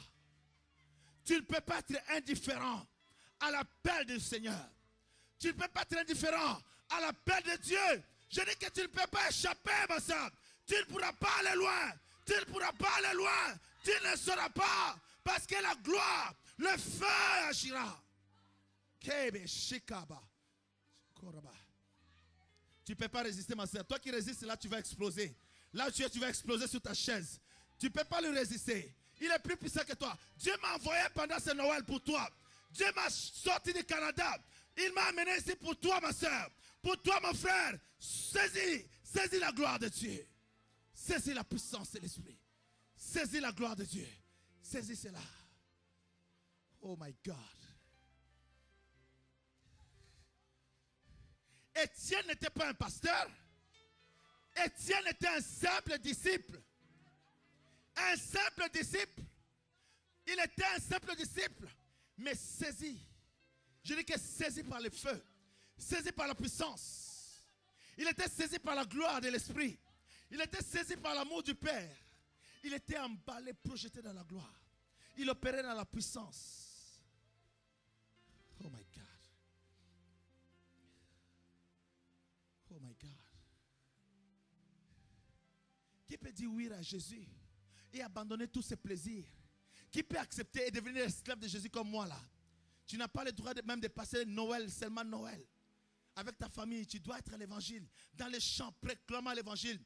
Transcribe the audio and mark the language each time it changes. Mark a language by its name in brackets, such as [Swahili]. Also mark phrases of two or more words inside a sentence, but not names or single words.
[French] Tu ne peux pas être indifférent à l'appel du Seigneur. Tu ne peux pas être indifférent à l'appel de Dieu. Je dis que tu ne peux pas échapper, ma soeur. Tu ne pourras pas aller loin. Tu ne pourras pas aller loin. Tu ne sauras pas. Parce que la gloire, le feu agira. Kebe shikaba. Koraba. Tu ne peux pas résister, ma soeur. Toi qui résistes, là, tu vas exploser. Là, tu vas exploser sur ta chaise. Tu ne peux pas lui résister. Il est plus puissant que toi. Dieu m'a envoyé pendant ce Noël pour toi. Dieu m'a sorti du Canada. Il m'a amené ici pour toi, ma soeur. Pour toi, mon frère. Saisis la gloire de Dieu. Saisis la puissance de l'Esprit. Saisis la gloire de Dieu. Saisis cela. [English] Oh my God. [French] Étienne n'était pas un pasteur. Étienne était un simple disciple. Un simple disciple. Il était un simple disciple. Mais saisi. Je dis que saisi par le feu. Saisi par la puissance. Il était saisi par la gloire de l'Esprit. Il était saisi par l'amour du Père. Il était emballé, projeté dans la gloire. Il opérait dans la puissance. [English] Oh my God. Oh my God. [French] Qui peut dire oui à Jésus et abandonner tous ses plaisirs? Qui peut accepter et devenir esclave de Jésus comme moi là? Tu n'as pas le droit même de passer Noël, seulement Noël. Avec ta famille, tu dois être à l'évangile. Dans les champs, proclamant l'évangile.